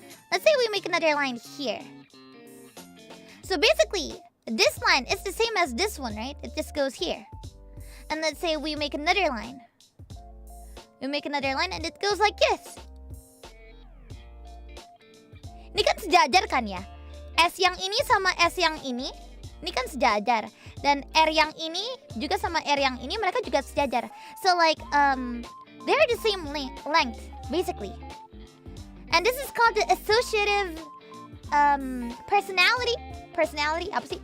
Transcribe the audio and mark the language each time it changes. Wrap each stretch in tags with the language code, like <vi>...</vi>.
<en>Let's say we make another line here. So basically, this line is the same as this one, right? It just goes here. And let's say we make another line. We make another line and it goes like this.</en> <id>Ini kan sejajar kan ya? S yang ini sama S yang ini kan sejajar. Dan R yang ini juga sama R yang ini, mereka juga sejajar.</id> <en>So like, they're the same length, basically. And this is called the associative personality, apa sih?</en>